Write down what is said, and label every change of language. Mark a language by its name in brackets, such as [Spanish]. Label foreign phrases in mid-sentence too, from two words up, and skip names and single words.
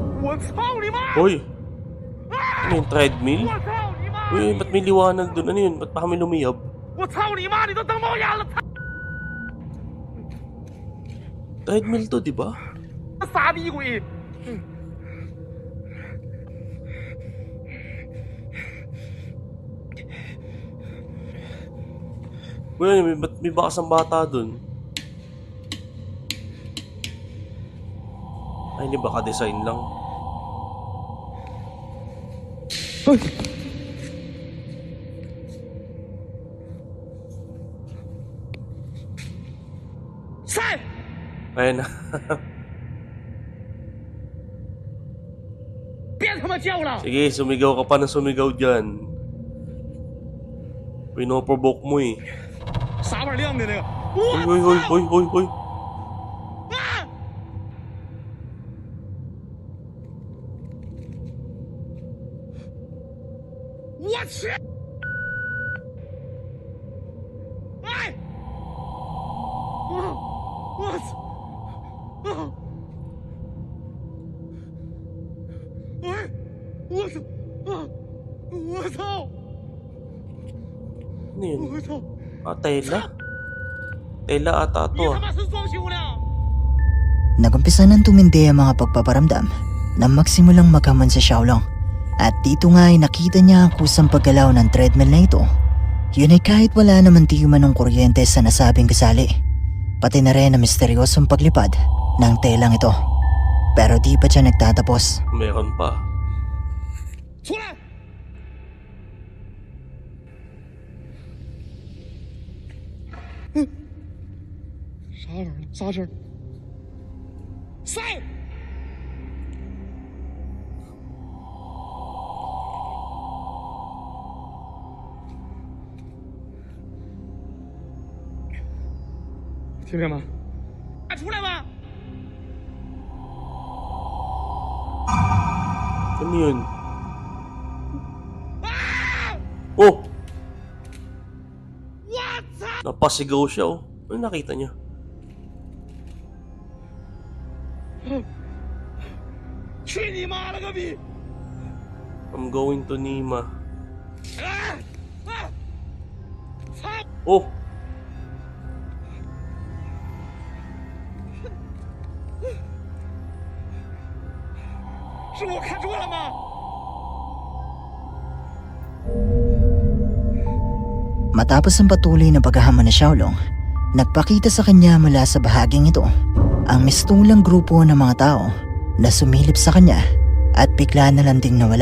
[Filipino] Hoy! Ano yung treadmill? Uy, ba't may liwanag dun? Ano yun? Ba't pa kami lumiyab? [Chinese] 我操你妈！你都等冒烟了， [Filipino] Treadmill to, di ba? [Chinese] 傻逼鬼！ [Filipino] Uy, ba't may bakas ang bata dun? Ay, hindi baka design lang. Ayun na. [Chinese] 别他妈叫了！ [Filipino] Sige, sumigaw ka pa na sumigaw dyan. Pinoprovoke mo eh. [Chinese] 啥玩意亮的那个？ [Filipino] Hoy, hoy, hoy, hoy, hoy, hoy. [Chinese] 我去！哎！我操！哎！我操！我操！ [Filipino] Ano yun? [Chinese] 我操！ [Filipino] Ah, tela? Tela ata [Chinese] 你 [Filipino] to [Chinese] 他 ah. 妈是装修呢？ [Filipino] Nagumpisa nang tumindi ang mga pagpaparamdam na magsimulang maghamon sa Xiaolong. At dito nga ay nakita niya ang kusang paggalaw ng treadmill na ito. Yun ay kahit wala naman di umanong kuryente sa nasabing gusali. Pati na rin ang misteryosong paglipad ng telang ito. Pero di pa siya nagtatapos. Meron pa. [Chinese] 出来！啥玩意儿？啥事儿？塞！ 听见吗？快出来吧！ [Filipino] Ano yun? 啊！ Oh! [Chinese] 我操！ [Filipino] Napasigaw siya oh. Ano nakita niya? [Chinese] 去你妈了个逼！ [English] I'm going to Nima. [Chinese] 啊！啊！操！ Oh! 是我看错了吗？ [Filipino] Matapos ang patuloy na paghahamon ni Xiaolong, nagpakita sa kanya mula sa bahaging ito ang mistulang grupo ng mga tao na sumilip sa kanya at bigla na lang ding nawala.